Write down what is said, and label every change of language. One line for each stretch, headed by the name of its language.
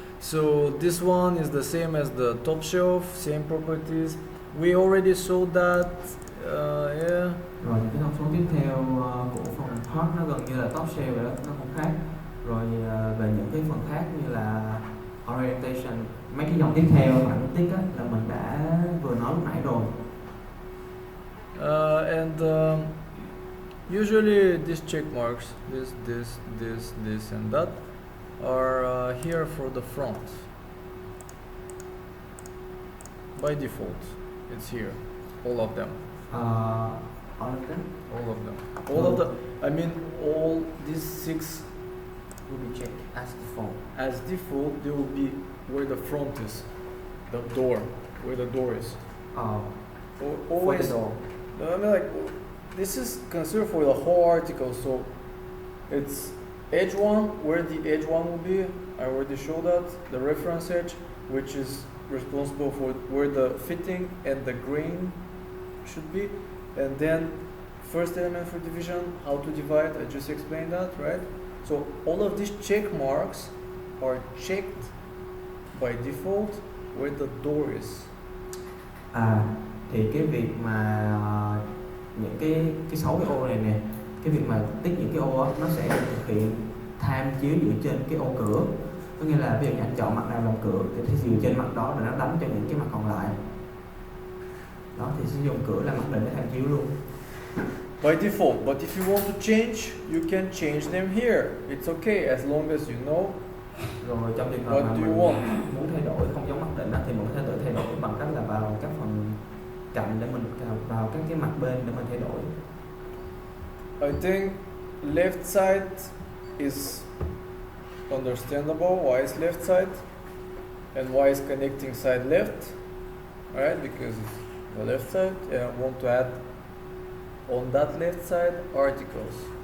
English: So this one is the same as the top shelf, same properties. We already saw that. Yeah.
Vietnamese: Rồi những cái thông số tiếp theo của phần part nó gần như là top shell rồi đó, nó không khác. Rồi về những cái phần khác như là orientation, mấy cái dòng tiếp theo phản tích á, là mình đã vừa nói lúc nãy rồi.
English: And usually these check marks, this, and that, are here for the front. By default, it's here, all of them. All of them All of them. All of the. I mean, all these 6 will be checked as default. as default. They will be where the front is, the door, where the door is. For the door. No, I mean, like, this is considered for the whole article, so it's edge 1, where the edge 1 will be. I already showed that. The reference edge, which is responsible for where the fitting and the grain should be. And then first element for division, how to divide, I just explained that, right? So all of these check marks are checked by default where the door is.
Vietnamese: Thì cái việc mà những cái 6 cái ô này nè, cái việc mà tích những cái ô á, nó sẽ được thực hiện tham chiếu dựa trên cái ô cửa. Có nghĩa là ví dụ như anh chọn mặt nào làm cửa thì sẽ dựa trên mặt đó rồi nó đánh cho những cái mặt còn lại. Đó thì sử dụng cửa là mặc định để tham chiếu luôn.
English: By default, but if you want to change, you can change them here. It's okay as long as you know.
Vietnamese: Rồi trong trường hợp
English: What
Vietnamese: mà
English: do
Vietnamese: mình
English: you want?
Vietnamese: muốn thay đổi không giống mặc định đó, thì mình có thể tự thay đổi bằng cách là vào các phần cạnh để mình vào các cái mặt bên để mình thay đổi.
English: I think left side is understandable. Why is left side? And why is connecting side left? Alright, because it's the left side, and I want to add on that left side articles.